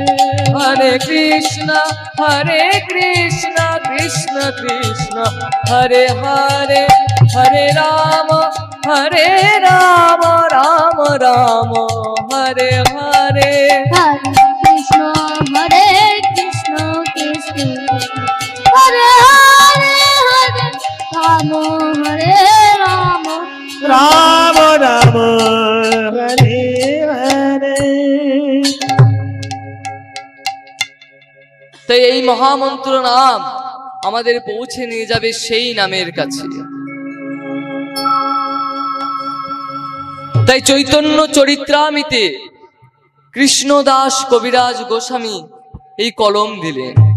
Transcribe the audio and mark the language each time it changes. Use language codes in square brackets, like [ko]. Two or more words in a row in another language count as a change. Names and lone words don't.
[sa] हरे कृष्ण कृष्ण कृष्ण हरे हरे हरे राम राम राम हरे हरे हरे कृष्ण कृष्ण हरे हरे हरे राम राम राम हरे हरे। [bn] তাই এই মহামন্ত্র নাম আমাদের পৌঁছে নিয়ে যাবে সেই নামের কাছে। তাই চৈতন্য চরিত্রামিতে কৃষ্ণদাস কবিরাজ গোস্বামী এই কলম দিলেন।